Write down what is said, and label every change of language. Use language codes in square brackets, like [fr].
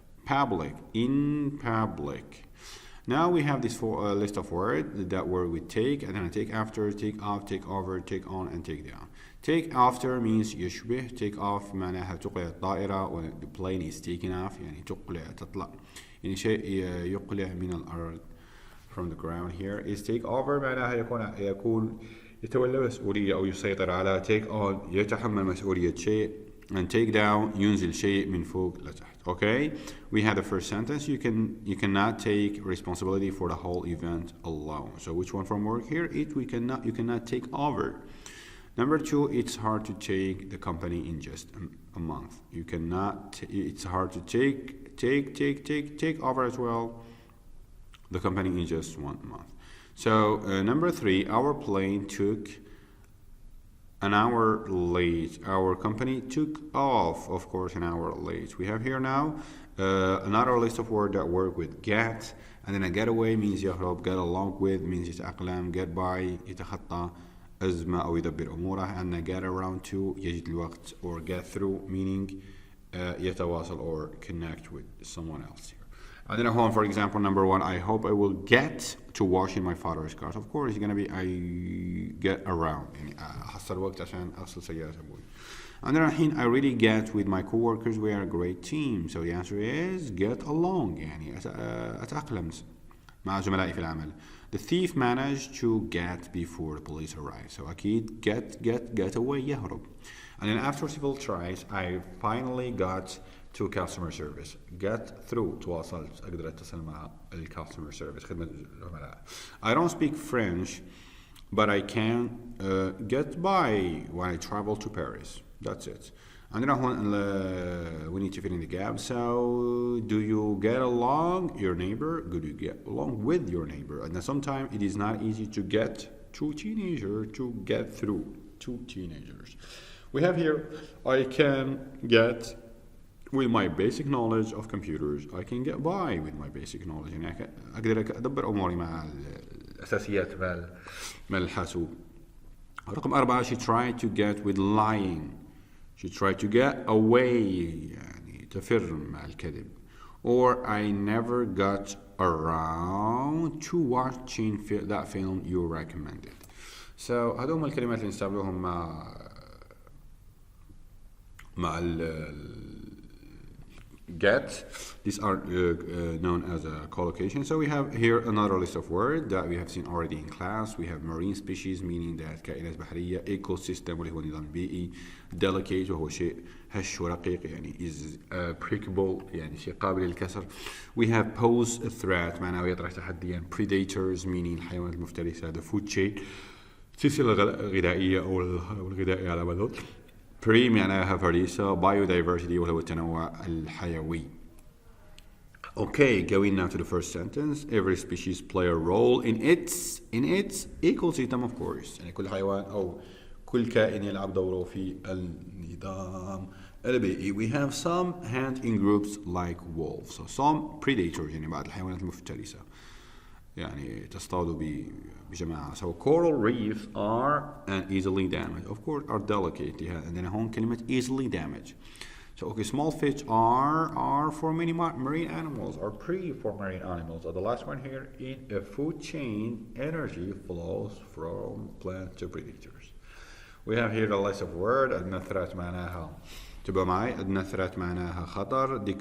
[en] Public, in public. Now we have this list of words that work with take, and then take after, take off, take over, take on, and take down. Take after means يشبه. Take off [ar] معناها تقلع الطائرة, [en] when the plane is taking off [ar] يعني تطلع يعني شيء يقلع من الأرض [en] from the ground. Here is take over [ar] معناها يكون يتولى مسؤولية أو يسيطر على. take on يتحمل مسؤولية شيء, and take down ينزل شيء من فوق لتحت. [en] Okay, we have the first sentence. You cannot take responsibility for the whole event alone. So which one from work here? You cannot take over. Number 2, it's hard to take the company in just a month. It's hard to take over as well the company in just 1 month. So number 3, our plane took an hour late. Our company took off, of course, an hour late. We have here now another list of words that work with get, and then a get away means يهرب, get along with means يتأقلم, get by [ar] يتخطى أزمة أو يدبر أموره, [en] and get around to يجد الوقت, or get through meaning يتواصل or connect with someone else. And then at home, for example, number 1, I hope I will get to washing my father's cars. Of course, it's going to be I get around. [ar] يعني أحصل وقت عشان أغسل سيارة أبوي. [en] And then الحين I really get with my coworkers. We are a great team. So the answer is get along. [ar] يعني أتأقلم مع زملائي في العمل. [en] The thief managed to get before the police arrived. So أكيد get away يهرب. And then after several tries, I finally got to customer service. [ar] Get through, تواصلت, أقدر أتصل مع customer service, خدمة العملاء. [en] I don't speak French, but I can get by when I travel to Paris. That's it. And then we need to fill in the gap. So, do you get along your neighbor? Do you get along with your neighbor? And then sometimes it is not easy to get to teenagers, to get through to teenagers. We have here, I can get with my basic knowledge of computers. I can get by with my basic knowledge. [ar] يعني أقدر أدبر أموري مع الأساسيات مع الحاسوب. [en] رقم 4, she tried to get with lying. She tried to get away [ar] يعني تفر مع الكذب. [en] Or I never got around to watching that film you recommended. [ar] So هذول الكلمات اللي نستعملوهم مع get. [en] These are known as a collocation. So we have here another list of words that we have seen already in class. We have marine species meaning that كائنات بحرية, ecosystem [ar] واللي هو نظام بيئي, [en] delicate [ar] وهو شيء هش ورقيق [en] يعني is breakable [ar] يعني شيء قابل للكسر. [en] We have pose a threat [ar] معناه يطرح تحديا, [en] predators meaning الحيوانات المفترسة, the food chain [ar] سلسلة غذائية أو الغذائية على مدى. بري معناها فريسة, biodiversity وهو التنوع الحيوي. [en] Okay, going now to the first sentence. Every species play a role in its ecosystem, of course. [ar] يعني كل حيوان أو كل كائن يلعب دوره في النظام البيئي. [en] We have some hunting groups like wolves. [ar] So some predators يعني بعض الحيوانات المفترسة. يعني تصطاد بجماعة. [en] So coral reefs are easily damaged. Of course are delicate. [ar] عندنا هون كلمة easily damaged. [en] So okay, small fish are for many marine animals, are prey for marine animals. The last one here, in a food chain, energy flows from plant to predators. We have here the list of words. [ar] عندنا threat معناها تبقى معي. عندنا threat معناها خطر.